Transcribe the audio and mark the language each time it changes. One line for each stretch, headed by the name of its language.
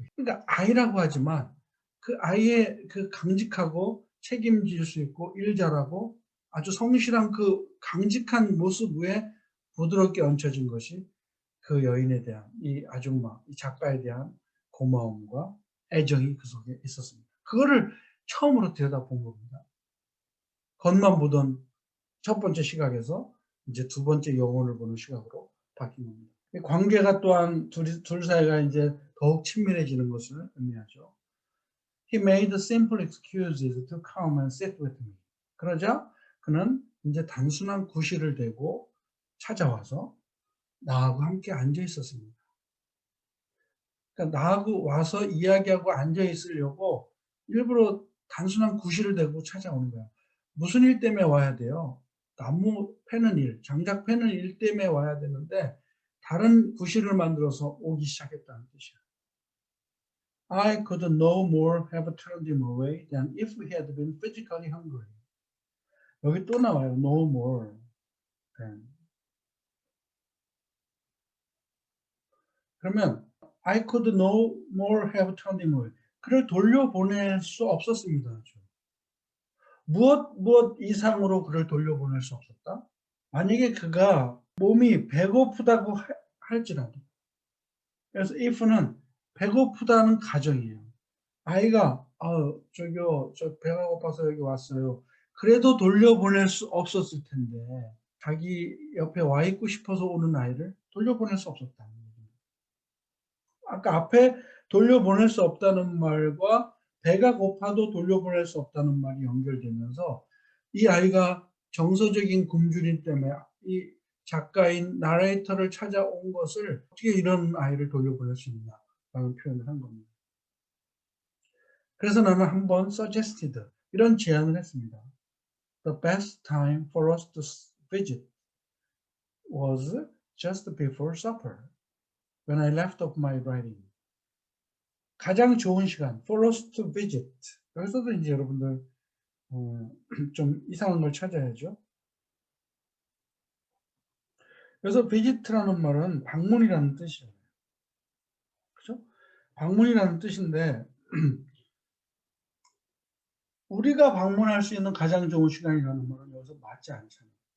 Korean: 그러니까 아이라고 하지만 그 아이의 그 강직하고 책임질 수 있고 일 잘하고 아주 성실한 그 강직한 모습 위에 부드럽게 얹혀진 것이 그 여인에 대한 이 아줌마, 이 작가에 대한 고마움과 애정이 그 속에 있었습니다. 그거를 처음으로 들여다본 겁니다. 겉만 보던 첫 번째 시각에서 이제 두 번째 영혼을 보는 시각으로 바뀐 겁니다. 관계가 또한 둘 사이가 이제 더욱 친밀해지는 것을 의미하죠.
English: He made simple excuses to come and sit with me.
Korean: 그러자 그는 이제 단순한 구실을 대고 찾아와서 나하고 함께 앉아 있었습니다. 그러니까 나하고 와서 이야기하고 앉아 있으려고 일부러 단순한 구실을 대고 찾아오는 거야. 무슨 일 때문에 와야 돼요? 나무 패는 일, 장작 패는 일 때문에 와야 되는데 다른 구실을 만들어서 오기 시작했다는 뜻이야.
English: I could no more have turned him away than if we had been physically hungry.
Korean: 여기 또 나와요.
English: No more than.
Korean: 그러면
English: I could no more have turned him away.
Korean: 그를 돌려보낼 수 없었습니다. 무엇 이상으로 그를 돌려보낼 수 없었다? 만약에 그가 몸이 배고프다고 할지라도. 그래서 if는 배고프다는 가정이에요. 아이가 저기요, 저 배가 고파서 여기 왔어요. 그래도 돌려보낼 수 없었을 텐데 자기 옆에 와 있고 싶어서 오는 아이를 돌려보낼 수 없었다는 거죠. 아까 앞에 돌려보낼 수 없다는 말과 배가 고파도 돌려보낼 수 없다는 말이 연결되면서 이 아이가 정서적인 굶주림 때문에 이 작가인 나레이터를 찾아온 것을 어떻게 이런 아이를 돌려보낼 수 있냐라는 표현을 한 겁니다. 그래서 나는 한번 suggested 이런 제안을 했습니다.
English: The best time for us to visit was just before supper when I left off my writing.
Korean: 가장 좋은 시간
English: for us to visit.
Korean: 여기서도 이제 여러분들 좀 이상한 걸 찾아야죠. 그래서 visit라는 말은 방문이라는 뜻이에요. 그죠? 방문이라는 뜻인데 우리가 방문할 수 있는 가장 좋은 시간이라는 말은 여기서 맞지 않잖아요.